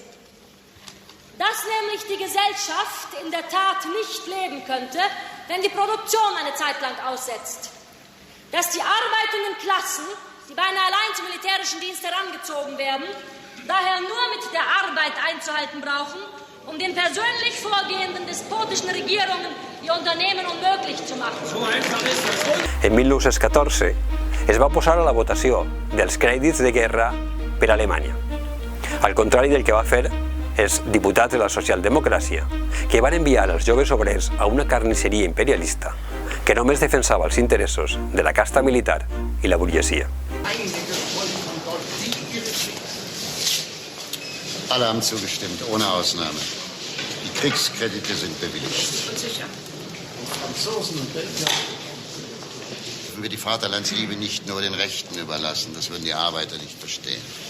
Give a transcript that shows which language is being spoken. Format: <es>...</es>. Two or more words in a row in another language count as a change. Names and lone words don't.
<de>Dass nämlich die Gesellschaft in der Tat nicht leben könnte, wenn die Produktion eine Zeit lang aussetzt. Dass die arbeitenden Klassen, die beinahe allein zum militärischen Dienst herangezogen werden, daher nur mit der Arbeit einzuhalten brauchen, um den persönlich vorgehenden despotischen Regierungen die Unternehmen unmöglich zu machen.</de> <ca>En 1914 es va posar a la votació dels crèdits de guerra per a Alemanya, al contrari del que va fer els diputats de la socialdemocràcia, que van enviar els joves obrers a una carnisseria imperialista que només defensava els interessos de la casta militar i la burgesia.</ca> <de>Alle haben zugestimmt, ohne Ausnahme. Die Kriegskredite sind bewilligt. Sicher. Franzosen und Belgier. Dürfen wir die Vaterlandsliebe nicht nur den Rechten überlassen, das würden die Arbeiter nicht verstehen.</de>